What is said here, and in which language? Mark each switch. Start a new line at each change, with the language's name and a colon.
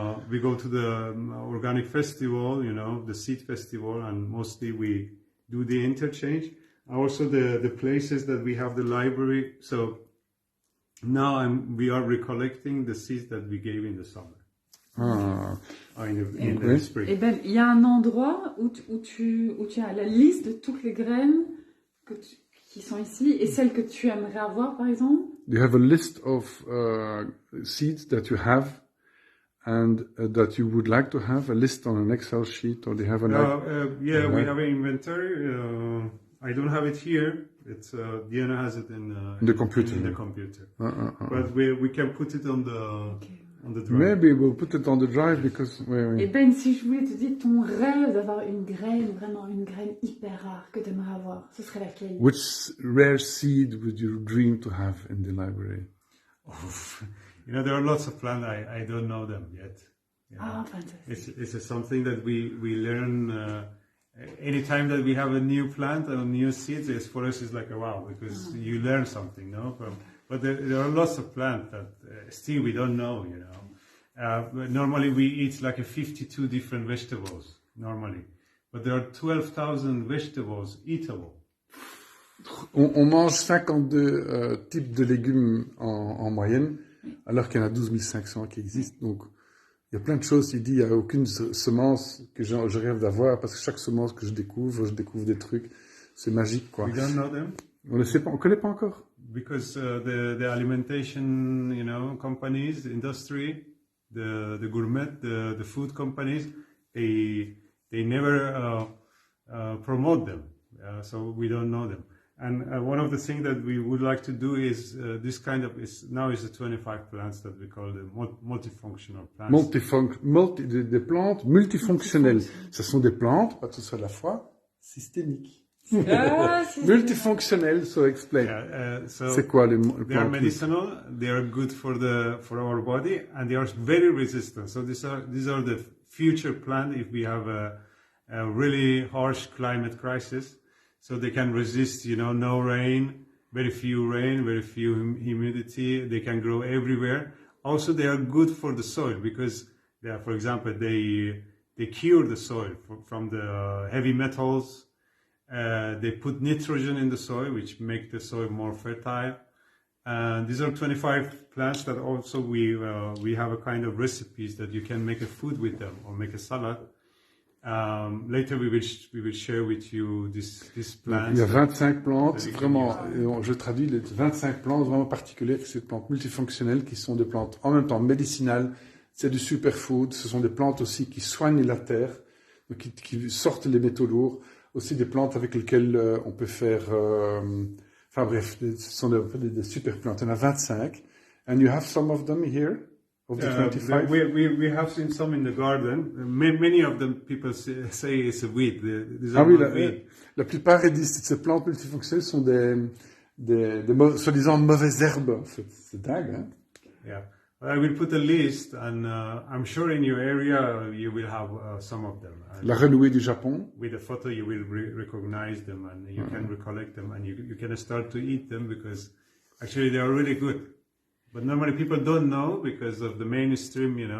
English: We go to the organic festival, you know, the seed festival, and mostly we do the interchange. Also the places that we have the library. So now we are recollecting the seeds that we gave in the summer. Ah. In the
French: Oui.
English: spring.
French: Et ben, il y a un endroit où tu as la liste de toutes les graines qui sont ici et celles que tu aimerais avoir, par exemple.
English: You have a list of seeds that you have and that you would like to have, a list on an Excel sheet, or do you have an... Yeah, we have an inventory. I don't have it here. It's Diana has it in the computer. In the computer. But But we can put it on the drive. maybe we'll put it on the drive because...
French: Et Ben, si je voulais te dire ton rêve d'avoir une graine, vraiment une graine hyper rare que tu aimerais avoir, ce serait laquelle?
English: Which rare seed would you dream to have in the library? You know, there are lots of plants. I don't know them yet. You know.
French: Ah, fantastique.
English: It's something that we learn anytime that we have a new plant or new seeds. For us, it's like a wow, because you learn something, no? But there are lots of plants that still we don't know, you know. But normally we eat like 52 different vegetables normally, but there are 12,000 vegetables eatable.
French: On mange 52 types de légumes en moyenne, alors qu'il y en a 12 500 qui existent. Donc, il y a plein de choses. Il dit, il n'y a aucune semence que je rêve d'avoir, parce que chaque semence que je découvre des trucs. C'est magique, quoi.
English: We don't know them
French: On ne sait pas, on connaît pas encore.
English: because the alimentation, you know, companies, industry, the gourmet, the food companies, they never promote them, so we don't know them. And one of the things that we would like to do is this kind of now is the 25 plants that we call the multifunctional plants.
French: Des plantes multifonctionnelles. Ce sont des plantes, pas tous à la fois, systémiques. Ah,
English: Multifonctionnelles, so explain.
French: C'est quoi les plantes?
English: They are medicinal. They are good for our body, and they are very resistant. So these are the future plants if we have a really harsh climate crisis. So they can resist, you know, no rain, very few humidity. They can grow everywhere. Also, they are good for the soil because, for example, they cure the soil from the heavy metals. They put nitrogen in the soil, which make the soil more fertile. These are 25 plants that also we have a kind of recipes that you can make a food with them or make a salad. Later we will share with you this plant.
French: Il y a 25 plantes, vraiment, je traduis les 25 plantes vraiment particulières, ces plantes multifonctionnelles qui sont des plantes en même temps médicinales, c'est du superfood, ce sont des plantes aussi qui soignent la terre, donc qui sortent les métaux lourds. aussi des plantes avec lesquelles on peut faire... enfin bref, ce sont des super plantes. Il y en a 25.
English: And you have some of them here, of the 25? We have seen some in the garden. Many of them people say it's a weed. These are
French: Ah oui,
English: not weed.
French: la plupart ils disent que ces plantes multifonctionnelles sont des soi-disant mauvaises herbes. C'est dingue, hein?
English: Yeah. I will put a list, and I'm sure in your area you will have some of them.
French: La renouée du Japon.
English: With a photo, you will recognize them, and you can recollect them, and you can start to eat them because actually they are really good. But normally people don't know because of the mainstream,